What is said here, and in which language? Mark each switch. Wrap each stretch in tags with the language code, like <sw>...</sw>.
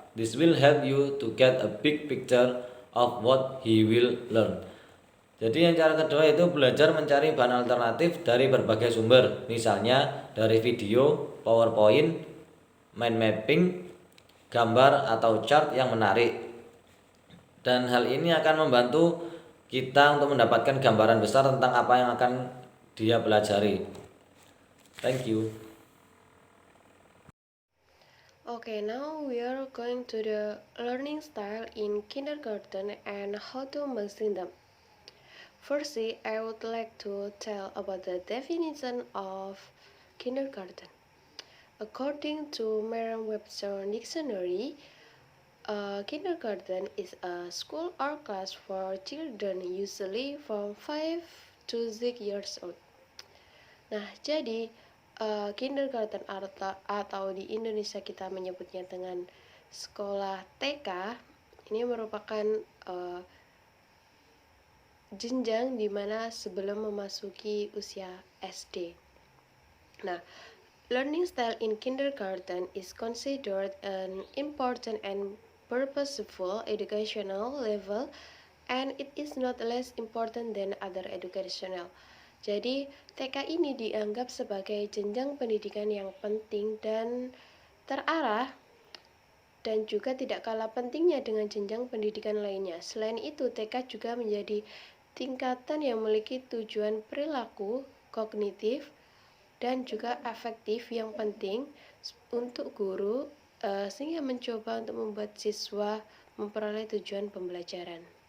<en>This will help you to get a big picture of what he will learn.</en> <id>Jadi yang cara kedua itu belajar mencari bahan alternatif dari berbagai sumber, misalnya dari video, PowerPoint, mind mapping, gambar atau chart yang menarik. Dan hal ini akan membantu kita untuk mendapatkan gambaran besar tentang apa yang akan dia pelajari.</id> <en>Thank you. Okay, now we are going to the learning style in kindergarten and how to mixing them. Firstly, I would like to tell about the definition of kindergarten. According to Merriam-Webster Dictionary, kindergarten is a school or class for children usually from 5 to 6 years old.</en> <id>Nah, jadi kindergarten atau di Indonesia kita menyebutnya dengan sekolah TK, ini merupakan jenjang di mana sebelum memasuki usia SD.</id> <en>Nah, learning style in kindergarten is considered an important and purposeful educational level, and it is not less important than other educational.</en> <id>Jadi, TK ini dianggap sebagai jenjang pendidikan yang penting dan terarah, dan juga tidak kalah pentingnya dengan jenjang pendidikan lainnya. Selain itu, TK juga menjadi tingkatan yang memiliki tujuan perilaku, kognitif, dan juga afektif yang penting untuk guru, sehingga mencoba untuk membuat siswa memperoleh tujuan pembelajaran.</id>